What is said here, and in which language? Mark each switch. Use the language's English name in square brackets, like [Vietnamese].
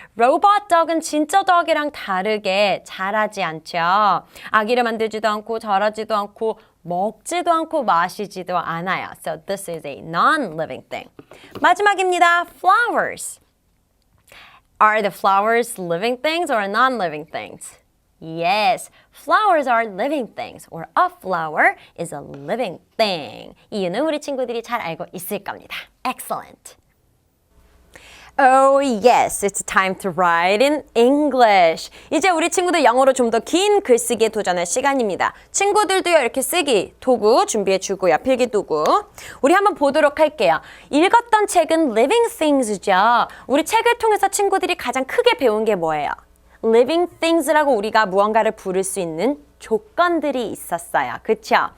[Korean] 로봇 덕은 진짜 덕이랑 다르게 자라지 않죠. 아기를 만들지도 않고 자라지도 않고 먹지도 않고 마시지도 않아요. [English] So this is a non-living thing. [Korean] 마지막입니다. Flowers. [English] Are the flowers living things or non-living things? Yes, flowers are living things, or a flower is a living thing. [Korean] 이유는 우리 친구들이 잘 알고 있을 겁니다. [English] Excellent. Oh yes, it's time to write in English. [Korean] 이제 우리 친구들 영어로 좀 더 긴 글쓰기에 도전할 시간입니다. 친구들도요 이렇게 쓰기 도구 준비해 주고요. 필기 도구. 우리 한번 보도록 할게요. 읽었던 책은 Living Things죠. 우리 책을 통해서 친구들이 가장 크게 배운 게 뭐예요? Living Things라고 우리가 무언가를 부를 수 있는 조건들이 있었어요. 그쵸?